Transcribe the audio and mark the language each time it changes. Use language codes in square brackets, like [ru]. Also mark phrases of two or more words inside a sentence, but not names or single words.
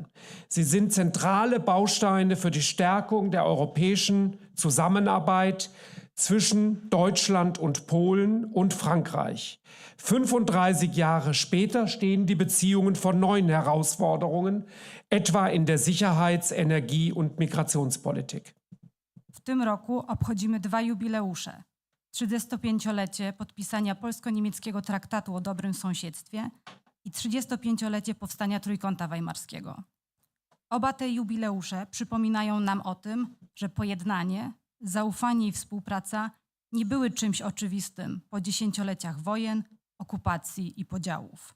[de] Sie sind zentrale Bausteine für die Stärkung der europäischen Zusammenarbeit zwischen Deutschland und Polen und Frankreich. 35 Jahre später stehen die Beziehungen vor neuen Herausforderungen, etwa in der Sicherheits-, Energie- und Migrationspolitik. [pl] W tym roku obchodzimy dwa jubileusze. 35-lecie podpisania Polsko-Niemieckiego Traktatu o dobrym sąsiedztwie i 35-lecie powstania Trójkąta Weimarskiego. Oba te jubileusze przypominają nam o tym, że pojednanie, zaufanie i współpraca nie były czymś oczywistym po dziesięcioleciach wojen, okupacji i podziałów.